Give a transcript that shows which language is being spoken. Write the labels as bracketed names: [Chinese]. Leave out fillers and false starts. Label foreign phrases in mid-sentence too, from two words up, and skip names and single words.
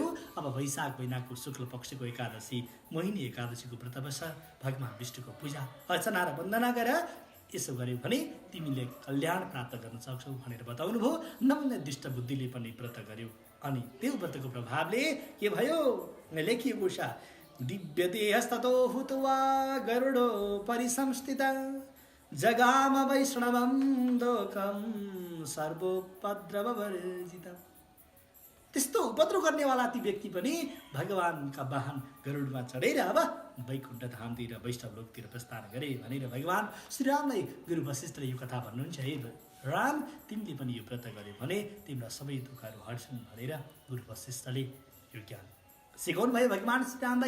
[Nepali] अब वैशाख महिनाको शुक्ल पक्षको एकादशी, मोहिनी एकादशीको व्रत बस, भगवान विष्णुको पूजा अर्चना र वन्दना गर। यसो गर्यौ भने तिमीले कल्याण प्राप्त गर्न सक्छौ भनेर बताउनु भयो। नम्न दृष्टबुद्धिले पनि व्रत गर्यो। अनि त्यो व्रतको प्रभावले के भयो, लेखिएको छ, [Sanskrit] दिव्य देहस्ततो हुत्वा गरुडो परिसंस्थित, जगाम वैष्णवं लोकं सर्वोपद्रववर्जित। [Nepali] त्यस्तो उपद्रव गर्नेवाला ती व्यक्ति पनि भगवानका वाहन गरुडमा चढेर अब वैकुण्ठ धामतिर वैष्णव लोकतिर प्रस्थान गरे भनेर भगवान श्रीरामलाई गुरु वशिष्ठले यो कथा भन्नुहुन्छ। हे राम, तिमीले पनि यो व्रत गर्यो भने तिम्रो सबै दुःखहरू हट्छन् भनेर गुरु वशिष्ठले यो ज्ञान सिकाउनु भयो भगवान श्रीरामलाई।